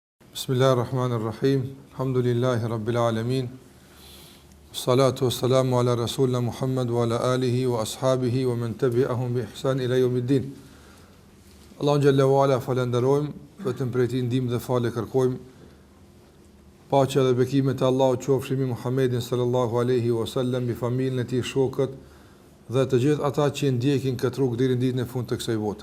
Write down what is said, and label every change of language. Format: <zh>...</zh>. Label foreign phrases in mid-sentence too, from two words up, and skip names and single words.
<ar>بسم الله الرحمن الرحيم الحمد لله رب العالمين. الصلاة والسلام على رسولنا محمد وعلى آله وأصحابه ومن تبعهم بإحسان إلى يوم الدين. الله جل وعلا</ar> <sq>falenderojm, vetëm prej tij ndihmë dhe falë kërkojm. Paqja dhe bekimet e Allahut qofshin mbi Muhammedin</sq> <ar>صلى الله عليه وسلم,</ar> <sq>mbi familjen e tij, shokët dhe të gjithë ata që ndjekin këtë rrugë deri në ditën e fundit të kësaj bote.</sq>